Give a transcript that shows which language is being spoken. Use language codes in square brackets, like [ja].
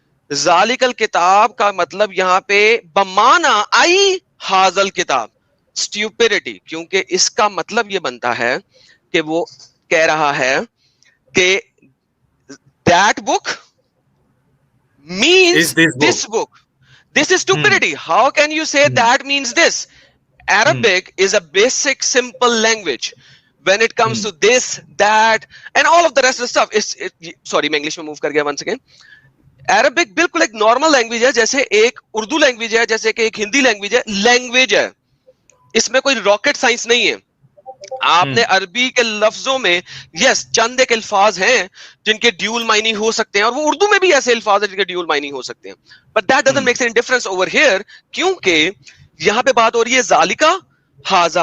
[ur] ذالک الکتاب کا مطلب یہاں پہ بمانا [ar] ای ھذا الکتاب [ur] اسٹیوپیڈٹی, کیونکہ اس کا مطلب یہ بنتا ہے کہ وہ کہہ رہا ہے کہ [en] that book means this book. This is stupidity. How can you say that means this? Arabic is a basic simple language when it comes to this, that and all of the rest of the stuff. [ur] Sorry میں English میں move کر گیا [en] once again. [ur] Arabic بالکل ایک normal language ہے, جیسے ایک Urdu language ہے, جیسے کہ ایک ہندی لینگویج ہے. لینگویج ہے, اس میں کوئی راکٹ سائنس نہیں ہے. آپ نے عربی کے لفظوں میں یس چند ایک الفاظ ہیں جن کے ڈیول معنی ہو سکتے ہیں, اور وہ اردو میں بھی ایسے الفاظ ہیں جن کے ڈیول معنی ہو سکتے ہیں, [en] but that doesn't make any difference over here, [ur] کیونکہ یہاں پہ بات ہو رہی ہے ذالکا ھذا.